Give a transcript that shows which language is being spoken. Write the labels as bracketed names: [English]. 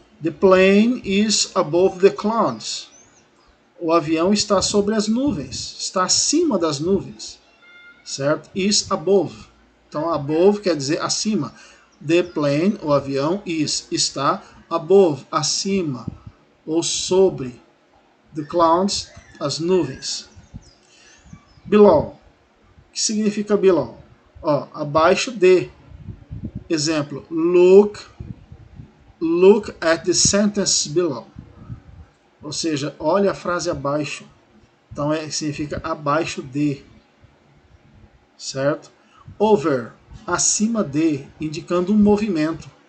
[English] The plane is above the clouds. [Portuguese] O avião está sobre as nuvens, está acima das nuvens. Certo? [English] Is above. [Portuguese] Então, above quer dizer acima. [English] The plane, [Portuguese] o avião, está above, acima, ou sobre. [English] The clouds, [Portuguese] as nuvens. [English] Below. [Portuguese] O que significa below? Ó, abaixo de. Exemplo, [English] look at the sentence below. [Portuguese] Ou seja, olha a frase abaixo. Então significa abaixo de. Certo? Over, acima de, indicando um movimento.